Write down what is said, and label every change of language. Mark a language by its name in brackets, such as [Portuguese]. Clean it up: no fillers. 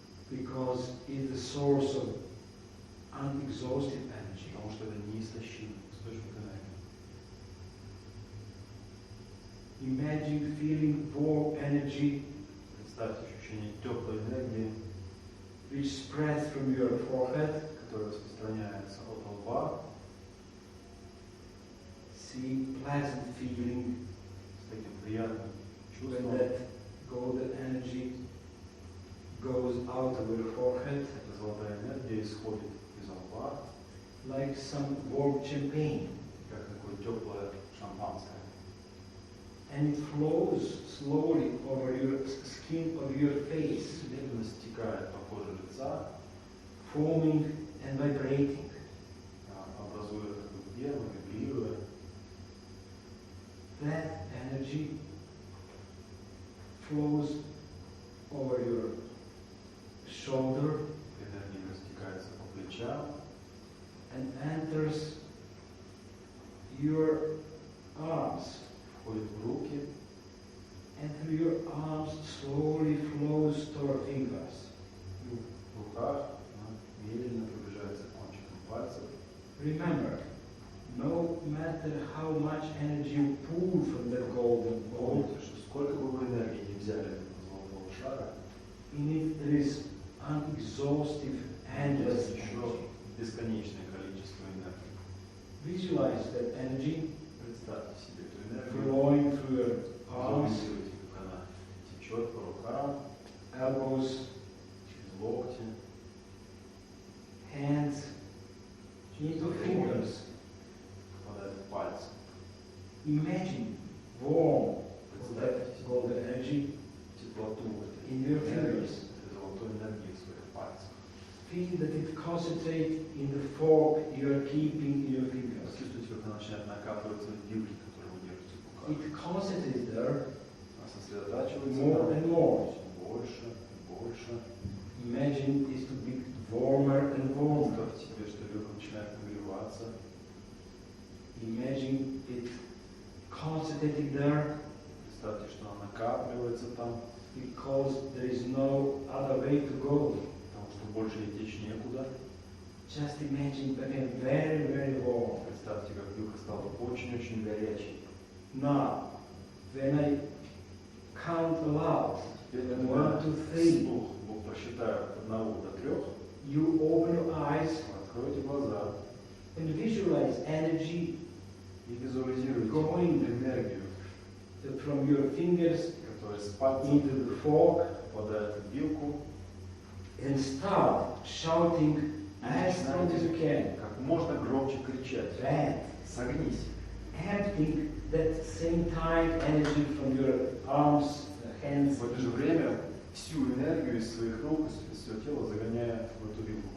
[English] because it's the source of unexhausted energy. [Russian] Потому что это неистощимый источник энергии. [English] Imagine feeling warm energy [Russian] Представьте ощущение теплой энергии, [English] which spreads from your forehead. [Russian] которая распространяется от лба. [English] See pleasant feeling [Russian] таким приятным [English] When [Russian] чувством. [English] that golden energy goes out of your forehead, [Russian] Эта золотая энергия исходит из лба, [English] like some warm champagne, [Russian] как такое теплое шампанское. [English] and it flows slowly over your skin of your face, [Russian] Медленно стекает по коже лица, [English] foaming and vibrating. [Russian] образуя такую пену, вибрируя. [English] That energy flows over your shoulder [Russian] Энергия растекается по плечам [English] and enters your arms, [Russian] входит в руки, [English] and through your arms slowly flows to your fingers. [Russian] и в руках она медленно приближается к кончикам пальцев. [English] Remember, no matter how much energy you pull from that golden ball, [Russian] Помните, что сколько бы вы энергии не взяли из этого золотого шара, [English] in it there is unexhaustive, endless [Russian] есть еще [English] energy. [Russian] бесконечное количество энергии. [English] Visualize that energy [Russian] Представьте себе эту энергию, [English] flowing through your arms, [Russian] визуализируйте, как она течет по рукам, [English] elbows, [Russian] через локти, [English] hands, into fingers. [Russian] попадает в пальцы. [English] Imagine warm [Russian] Представьте [English] that [Russian] себе [English] golden energy [Russian] теплоту этой [English] in your [Russian] энергии, [English] fingers. [Russian] этой золотой энергии в своих пальцах. [English] Feel that it concentrates in the fork you are keeping in your fingers. [Russian] Почувствуйте, как она начинает накапливаться в вилке, которую вы держите в руках. [English] It concentrates there [Russian] Она сосредотачивается [English] more [Russian] там [English] and more. [Russian] все больше и больше. [English] Imagine it to be warmer and warmer. [Russian] Представьте себе, что вилка начинает нагреваться. [English] Imagine it concentrating there [Russian] Представьте, что она накапливается там, [English] because there is no other way to go. [Russian] потому что больше ей течь некуда. [English] Just imagine becoming very, very warm. [Russian] Представьте, как вилка стала очень-очень горячей. [English] Now, when I count aloud, [Russian] Теперь, [English] 1, [Russian] когда [English] 2, 3, [Russian] вслух просчитаю от 1 до 3, [English] you open your eyes [Russian] откройте глаза [English] and visualize energy [Russian] и визуализируйте [English] going [Russian] энергию, [English] from your fingers [Russian] которая с пальцев [English] into the fork [Russian] попадает в вилку, [English] and start shouting as strong as you can. [Russian] как можно громче кричать. [English] That [Russian] Согнись. [English] emptying that same time energy from your arms, hands. [Russian] В это же время всю энергию из своих рук, из своего тела загоняя в эту вилку.